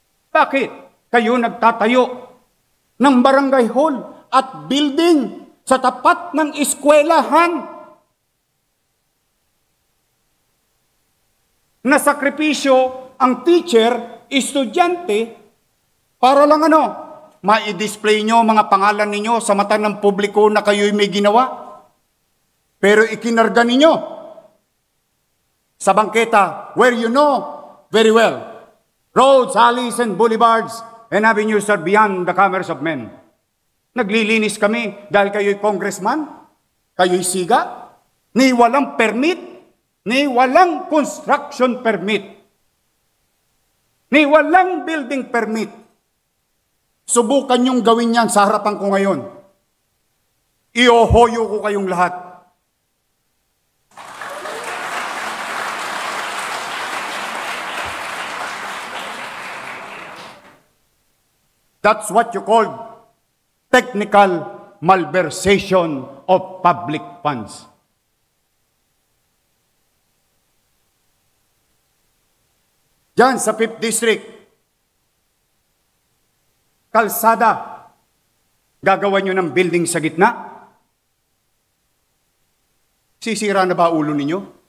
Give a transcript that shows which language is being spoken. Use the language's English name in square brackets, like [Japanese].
[Filipino] Bakit kayo nagtatayo ng barangay hall at building sa tapat ng eskwelahan? Nasakripisyo ang teacher, estudyante, para lang ma-display nyo mga pangalan ninyo sa mata ng publiko na kayo'y may ginawa. Pero ikinarga ninyo sa bangketa [English] where you know very well, roads, alleys, and boulevards and avenues are beyond the commerce of men. [Filipino] Naglilinis kami dahil kayo'y congressman, kayo'y siga, ni walang permit, ni walang construction permit, ni walang building permit. Subukan niyong gawin yan sa harapan ko ngayon. Iohoyo ko kayong lahat. [English] That's what you call technical malversation of public funds. [Filipino] Diyan sa 5th District, kalsada, gagawa nyo ng building sa gitna? Sisira na ba ulo ninyo?